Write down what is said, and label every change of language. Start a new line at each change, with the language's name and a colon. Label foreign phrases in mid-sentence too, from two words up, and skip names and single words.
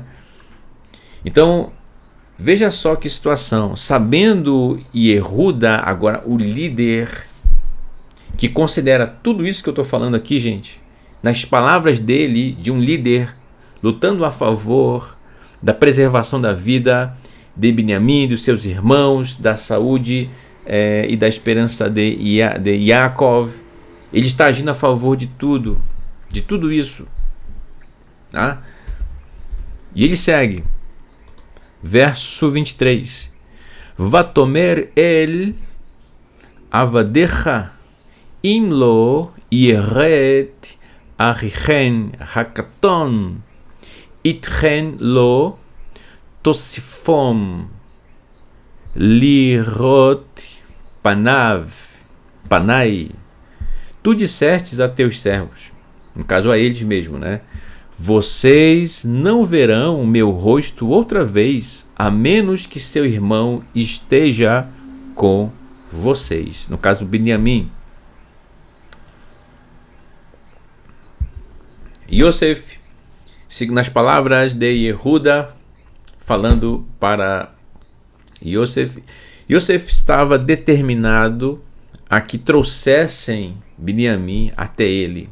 Portuguese: Então veja só que situação, sabendo Yehuda, agora o líder, que considera tudo isso que eu estou falando aqui, gente, nas palavras dele, de um líder lutando a favor da preservação da vida de Beniamim, dos seus irmãos, da saúde e da esperança de Yaakov. Ele está agindo a favor de tudo isso, tá? E ele segue, verso 23,
Hebrew: ותאמר אל עבדיך אם לא ירד אחיכם הקטן אתכם לא תספון לראות פני.
Portuguese: Tu dissestes a teus servos, no caso a eles mesmo, né? Vocês não verão o meu rosto outra vez, a menos que seu irmão esteja com vocês. No caso, Beniamim. Yosef, nas palavras de Yehuda, falando para Yosef, Yosef estava determinado a que trouxessem Beniamim até ele.